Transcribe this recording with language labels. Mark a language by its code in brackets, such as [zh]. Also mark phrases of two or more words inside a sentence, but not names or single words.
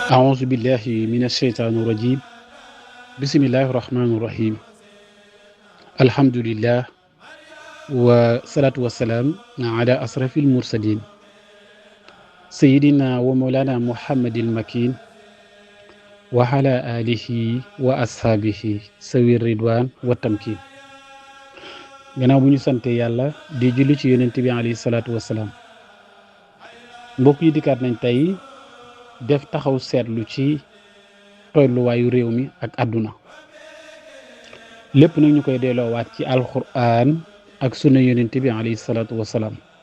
[ar] أعوذ بالله من الشيطان الرجيم بسم الله الرحمن الرحيم الحمد لله والصلاة والسلام على أشرف المرسلين سيدنا ومولانا محمد المكين وعلى آله وأصحابه سوي الرضوان والتمكين [wo] gannaaw bu ñu sante yàlla di julli ci yonent bi [ar] عليه الصلاة والسلام [wo] mbokk yi dikkaat nañ tey def taxaw seetlu ci tolluwaayu réew mi ak àdduna lépp nag ñu koy delloowaat ci alxuraan ak sunna yonent bi [ar] عليه الصلاة والسلام